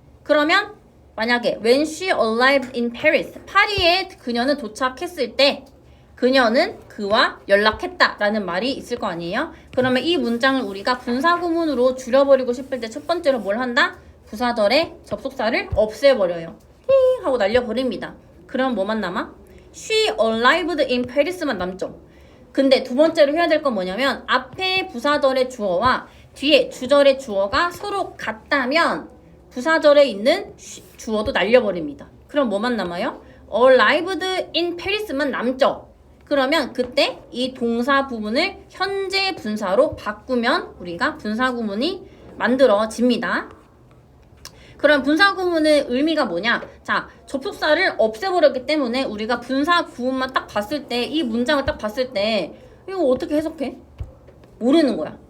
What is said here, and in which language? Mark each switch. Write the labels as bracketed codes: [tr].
[ko] 그러면 만약에 [en] when she arrived in Paris [ko] 파리에 그녀는 도착했을 때 그녀는 그와 연락했다라는 말이 있을 거 아니에요? 그러면 이 문장을 우리가 분사구문으로 줄여버리고 싶을 때 첫 번째로 뭘 한다? 부사절의 접속사를 없애버려요. 히 하고 날려버립니다. 그럼 뭐만 남아? [en] She arrived in Paris만 [ko] 남죠. 근데 두 번째로 해야 될 건 뭐냐면 앞에 부사절의 주어와 뒤에 주절의 주어가 서로 같다면 부사절에 있는 주어도 날려버립니다. 그럼 뭐만 남아요? [en] arrived in Paris만 [ko] 남죠. 그러면 그때 이 동사 부분을 현재 분사로 바꾸면 우리가 분사 구문이 만들어집니다. 그럼 분사 구문의 의미가 뭐냐? 자, 접속사를 없애버렸기 때문에 우리가 분사 구문만 딱 봤을 때, 이 문장을 딱 봤을 때 이거 어떻게 해석해? 모르는 거야.